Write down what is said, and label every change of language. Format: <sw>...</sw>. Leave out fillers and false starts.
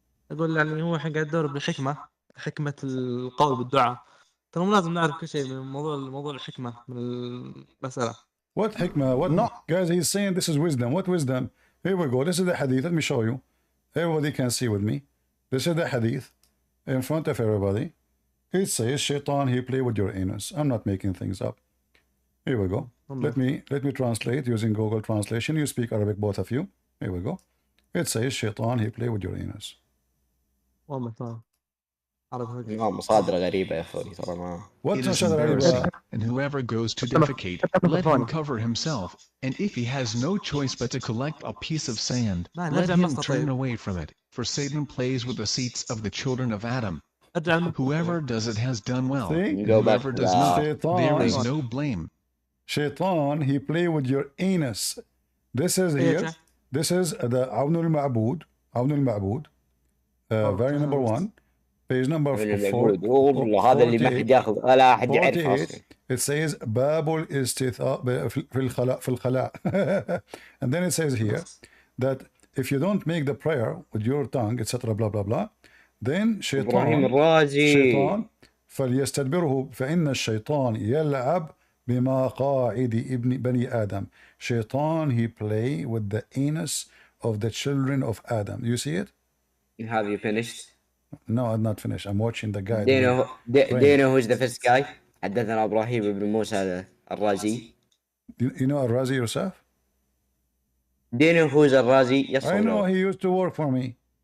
<ar>اقول يعني هو الحين قاعد يدور بالحكمه، حكمه القول بالدعاء. ترى مو لازم نعرف كل شيء من موضوع الحكمه من المساله.</ar> <en>What hikmah? What? No. Guys, he's saying this is wisdom. What wisdom? Here we go. This is the hadith. Let me show you. Everybody can see with me. This is the hadith in front of everybody. It says, Shaitan, he play with your anus. I'm not making things up. Here we go. Let me translate using Google Translation. You speak Arabic, both of you. Here we go. It says, Shaitan, he play with your anus.</en> <ar>مصادر غريبة يا أخوي ترى ما.</ar> <en>What It is embarrassing, and whoever goes to defecate, let him cover himself, and if he has no choice but to collect a piece of sand, let him turn away from it, for Satan plays with the seats of the children of Adam. Whoever does it has done well, and whoever does not, there is no blame. Shaitan, he play with your anus. This is here. This is the Awn al-Ma'bud. Awn al-Ma'bud. Very number 1. Page number 4.</en> <ar>والله هذا اللي ما حد ياخذ ولا احد يعرف اصلا.</ar> <en>It says</en> <ar>باب الاستثاء في الخلاء.</ar> <en>And then it says here that if you don't make the prayer with your tongue, etc. blah blah blah, then</en> <ar>شيطان فليستدبره فإن الشيطان يلعب بمقاعد بني آدم.</ar> <en>Shaitan, he play with the anus of the children of Adam. You see it? Have you finished? No, I'm not finished. I'm watching the guy. Do you know who's the first guy?</en> <ar>حدثنا إبراهيم بن موسى الرازي.</ar> <en>You know Al-Razi yourself? Do you know who's Al-Razi? Yes, I know, he used to work for me.</en>